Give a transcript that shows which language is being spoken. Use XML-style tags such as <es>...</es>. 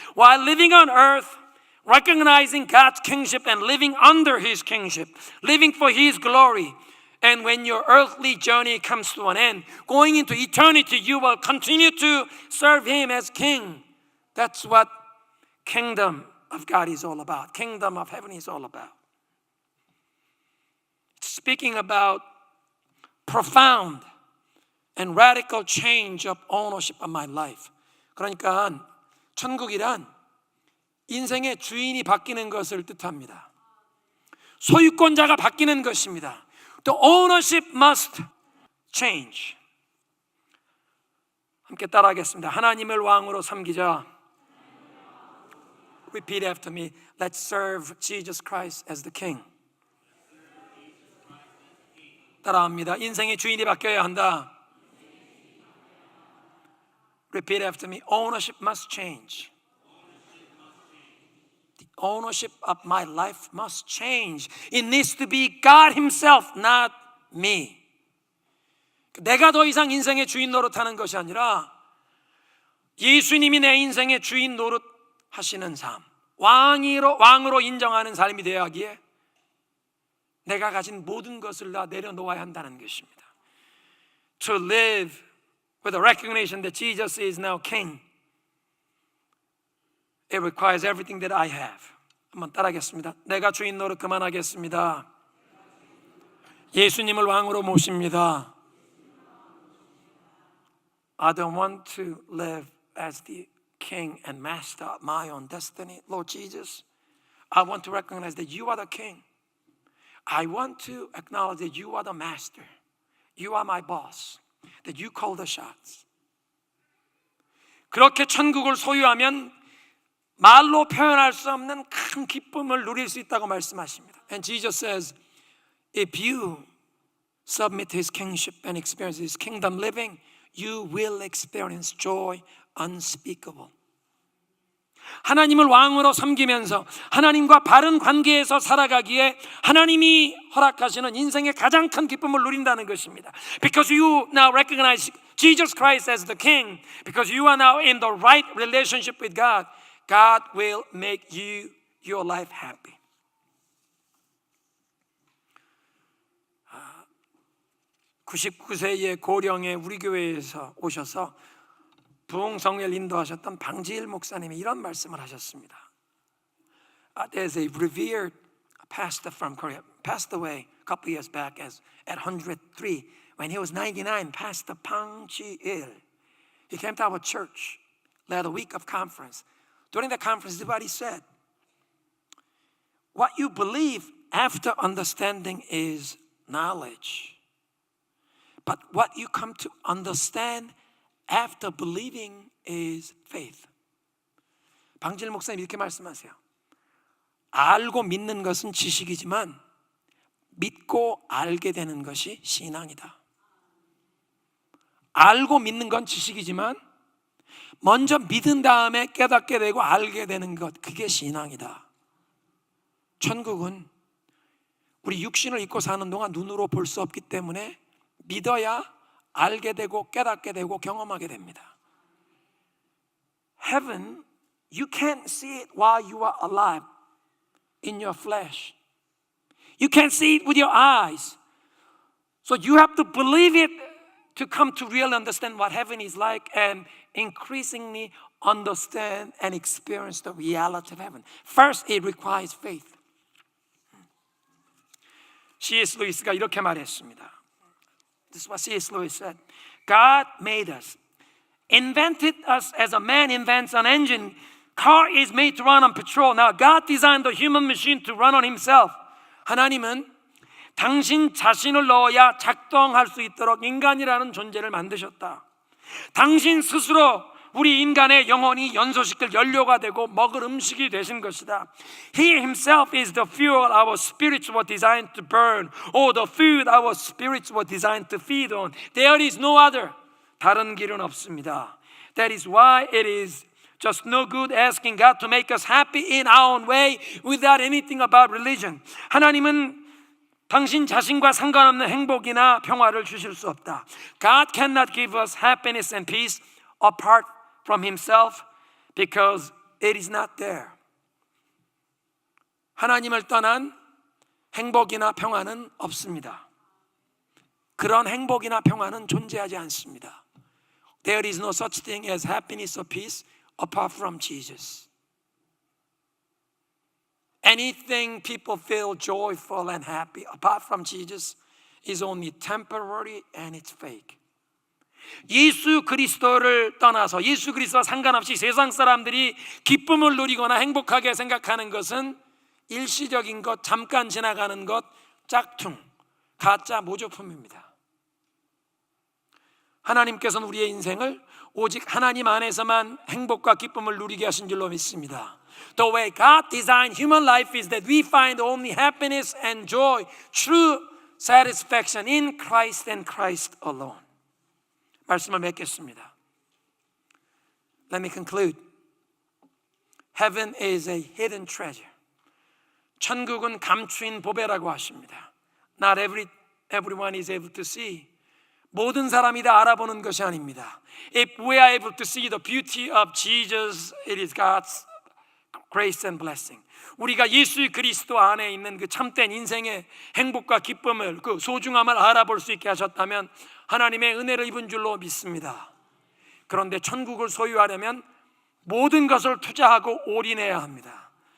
<en>While living on earth, recognizing God's kingship and living under His kingship, living for His glory. And when your earthly journey comes to an end, going into eternity, you will continue to serve Him as King. That's what kingdom of God is all about. Kingdom of heaven is all about. It's speaking about profound and radical change of ownership of my life.</en> <ko>그러니까 천국이란 인생의 주인이 바뀌는 것을 뜻합니다. 소유권자가 바뀌는 것입니다.</ko> <en>The ownership must change.</en> <ko>함께 따라하겠습니다. 하나님을 왕으로 섬기자.</ko> <en>Repeat after me. Let's serve Jesus Christ as the King.</en> <ko>따라합니다. 인생의 주인이 바뀌어야 한다.</ko> <en>Repeat after me. Ownership must change. The ownership of my life must change. It needs to be God Himself, not me.</en> <ko>내가 더 이상 인생의 주인 노릇하는 것이 아니라 예수님이 내 인생의 주인 노릇하시는 삶, 왕으로 인정하는 삶이 되어야 하기에 내가 가진 모든 것을 다 내려놓아야 한다는 것입니다.</ko> <en>To live with a recognition that Jesus is now King, it requires everything that I have.</en> <ko>한번 따라하겠습니다. 내가 주인 노릇 그만하겠습니다. 예수님을 왕으로 모십니다.</ko> <en>I don't want to live as the king and master of my own destiny. Lord Jesus, I want to recognize that you are the king. I want to acknowledge that you are the master. You are my boss. That you call the shots.</en> <ko>그렇게 천국을 소유하면 말로 표현할 수 없는 큰 기쁨을 누릴 수 있다고 말씀하십니다.</ko> <en>And Jesus says, if you submit to His kingship and experience His kingdom living, you will experience joy unspeakable.</en> <ko>하나님을 왕으로 섬기면서 하나님과 바른 관계에서 살아가기에 하나님이 허락하시는 인생의 가장 큰 기쁨을 누린다는 것입니다.</ko> <en>Because you now recognize Jesus Christ as the King, because you are now in the right relationship with God, God will make your life happy.</en> <ko>99세의 고령의 우리 교회에서 오셔서 부흥성회를 인도하셨던 방지일 목사님이 이런 말씀을 하셨습니다.</ko> <en>There's a revered pastor from Korea, passed away a couple years back at 103. When he was 99, Pastor Pang Ji-il. He came to our church, led a week of conference. During the conference, everybody said, what you believe after understanding is knowledge. But what you come to understand after believing is faith.</en> <ko>방질 목사님 이렇게 말씀하세요. 알고 믿는 것은 지식이지만 믿고 알게 되는 것이 신앙이다. 알고 믿는 건 지식이지만 먼저 믿은 다음에 깨닫게 되고 알게 되는 것, 그게 신앙이다. 천국은 우리 육신을 입고 사는 동안 눈으로 볼 수 없기 때문에 믿어야 알게 되고 깨닫게 되고 경험하게 됩니다.</ko> <en>Heaven, you can't see it while you are alive in your flesh. You can't see it with your eyes. So you have to believe it to come to really understand what heaven is like and increasingly understand and experience the reality of heaven. First, it requires faith. C.S.</en> <ko>루이스가 이렇게 말했습니다.</ko> <en>This is what C.S. Lewis said. God made us, invented us as a man invents an engine. Car is made to run on petrol. Now God designed the human machine to run on himself.</en> <ko>하나님은 당신 자신을 넣어야 작동할 수 있도록 인간이라는 존재를 만드셨다. 당신 스스로 우리 인간의 영혼이 연소시킬 연료가 되고 먹을 음식이 되신 것이다.</ko> <en>He himself is the fuel our spirits were designed to burn, or the food our spirits were designed to feed on. There is no other.</en> <ko>다른 길은 없습니다.</ko> <en>That is why it is just no good asking God to make us happy in our own way without anything about religion.</en> <ko>하나님은 당신 자신과 상관없는 행복이나 평화를 주실 수 없다.</ko> <en>God cannot give us happiness and peace apart from Himself because it is not there.</en> <ko>하나님을 떠난 행복이나 평화는 없습니다. 그런 행복이나 평화는 존재하지 않습니다.</ko> <en>There is no such thing as happiness or peace apart from Jesus. Anything people feel joyful and happy apart from Jesus is only temporary and it's fake.</en> <ko>예수 그리스도를 떠나서 예수 그리스도와 상관없이 세상 사람들이 기쁨을 누리거나 행복하게 생각하는 것은 일시적인 것, 잠깐 지나가는 것, 짝퉁, 가짜 모조품입니다. 하나님께서는 우리의 인생을 오직 하나님 안에서만 행복과 기쁨을 누리게 하신 줄로 믿습니다.</ko> <en>The way God designed human life is that we find only happiness and joy, true satisfaction in Christ and Christ alone.</en> <ko>말씀을 맺겠습니다.</ko> <en>Let me conclude. Heaven is a hidden treasure.</en> <ko>천국은 감추인 보배라고 하십니다.</ko> <en>Not everyone is able to see.</en> <ko>모든 사람이 다 알아보는 것이 아닙니다.</ko> <en>If we are able to see the beauty of Jesus, it is God's grace and blessing.</en> <ko>우리가 예수 그리스도 안에 있는 그 참된 인생의 행복과 기쁨을, 그 소중함을 알아볼 수 있게 하셨다면 하나님의 은혜를 입은 줄로 믿습니다. 그런데 천국을 소유하려면 모든 것을 투자하고 올인해야 합니다.</ko>